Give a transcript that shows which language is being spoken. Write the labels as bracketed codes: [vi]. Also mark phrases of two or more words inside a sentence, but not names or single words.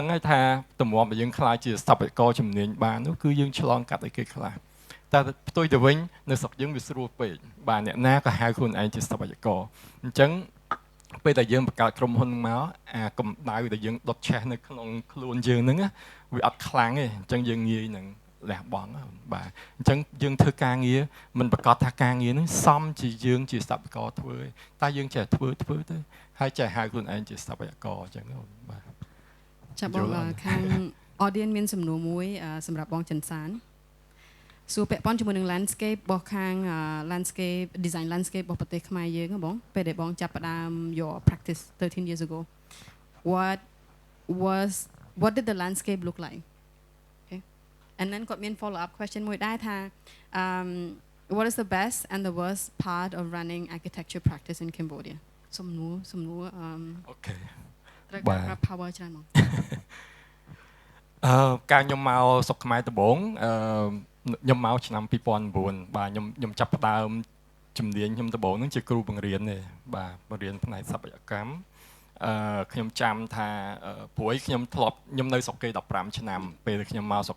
[km] ហើយថាតម្រាំដែលយើងខ្លាចជាស្ថាបត្យករជំនាញបាននោះគឺយើងឆ្លងកាត់ឲ្យគេខ្លះតែផ្ទុយទៅវិញនៅស្រុកយើងវាស្រួលពេកបាទអ្នកណាក៏ហៅខ្លួនឯងជាស្ថាបត្យករអញ្ចឹងពេលដែលយើងបង្កើតក្រុមហ៊ុនមកអាកម្ដៅដែលយើងដុតឆេះនៅក្នុងខ្លួនយើងហ្នឹងវាអត់ខ្លាំងទេអញ្ចឹងយើងងាយនឹងលះបង់បាទអញ្ចឹងយើងធ្វើការងារមិនប្រកាសថាការងារហ្នឹងសមជាយើងជាស្ថាបត្យករធ្វើតែយើងចេះធ្វើទៅហើយចេះហៅខ្លួនឯងជាស្ថាបត្យករអញ្ចឹងបាទ ចាប់បងខាង audience មានសំណួរមួយសម្រាប់បងចិនសានសួរពាក់ព័ន្ធជាមួយនឹង landscape របស់ខាង [en] landscape design [km] landscape របស់ប្រទេសខ្មែរយើងបងពេលដែលបងចាប់ផ្ដើម [en] your practice 13 years ago what did the landscape look like okay and then [km] គាត់មាន [en] follow up question [km] មួយដែរថា [en] what is the best and the worst part of running architecture practice in Cambodia [km] សំណួរ អូខេ ត្រូវការ power ច្រើនមក ការខ្ញុំមកស្រុកខ្មែរដំបូងខ្ញុំមកឆ្នាំ2009បាទខ្ញុំចាប់ផ្ដើមជំនាញខ្ញុំដំបូងហ្នឹងជាគ្រូបង្រៀនទេបាទបង្រៀនផ្នែកស្ថាបត្យកម្មខ្ញុំចាំថាព្រួយខ្ញុំនៅស្រុកគេ15ឆ្នាំពេលខ្ញុំមកស្រុក